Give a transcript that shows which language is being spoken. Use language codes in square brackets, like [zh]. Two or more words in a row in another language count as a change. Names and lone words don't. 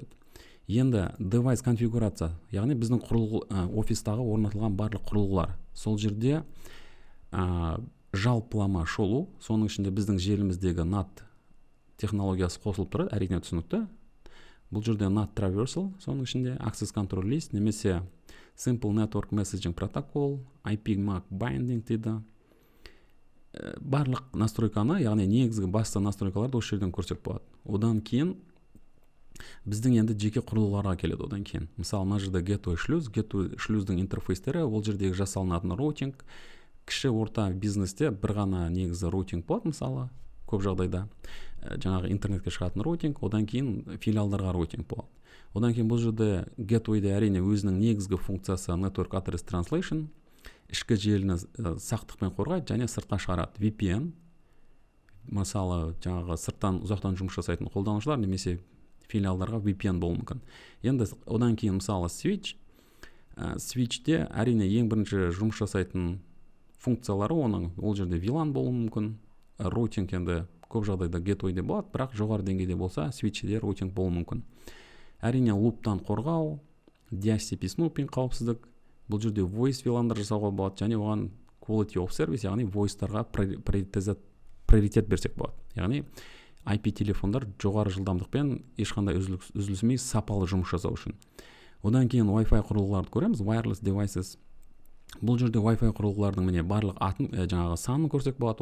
[kk] Енді девайс конфигурация, яғни біздің офистағы орнатылған барлық құрылғылар. Сол жерде жалпылама шолу, соның ішінде біздің желіміздегі NAT технологиясы қосылып тұрады, әрине түсінікті. Бұл жерде [en] NAT traversal, [kk] соның ішінде [en] access control list, немесе simple network messaging protocol, IP MAC binding дейді. [kk] Барлық настройканы, яғни негізгі басты настройкаларды осы жерден көрсетіп болады. Одан кейін біздің енді жеке құрылғыларға келеді. Одан кейін мысалы мына жерде gateway шлюздің интерфейстері, ол жердегі жасалынатын роутинг, кіші орта бизнесте бір ғана негізі роутинг болады, мысалы көп жағдайда жаңағы интернетке шығатын роутинг, одан кейін филиалдарға роутинг болады. Одан кейін бұл жерде gatewayде әрине өзінің негізгі функциясы [en] network address translation, [kk] ішкі желіні сақтықпен қорғайды және сыртқа шығарады. VPN, мысалы жаңағы сырттан ұзақтан жұмыс жасайтын қолданушылар немесе филиалдарға VPN болуы мүмкін. Енді одан кейін мысалы switchте әрине ең бірінші жұмыс жасайтын функциялары оның, ол жерде VLAN болуы мүмкін, роутинг енді көп жағдайда gatewayде болады, бірақ жоғары деңгейде болса switchде роутинг болуы мүмкін. Әрине луптан қорғау, DHCP снупинг қауіпсіздік, бұл жерде [en] voice VLAN-дар [kk] жасауға болады, және оған [en] quality of service, [kk] яғни voice-тарға приоритет берсек болады. Яғни IP телефондар жоғары жылдамдықпен ешқандай үзілісмей сапалы жұмыс жасау үшін. Одан кейін Wi-Fi құрылғыларды көреміз, [en] wireless devices. [kk] Бұл жерде Wi-Fi құрылғылардың міне барлық жаңағы санын көрсек болады.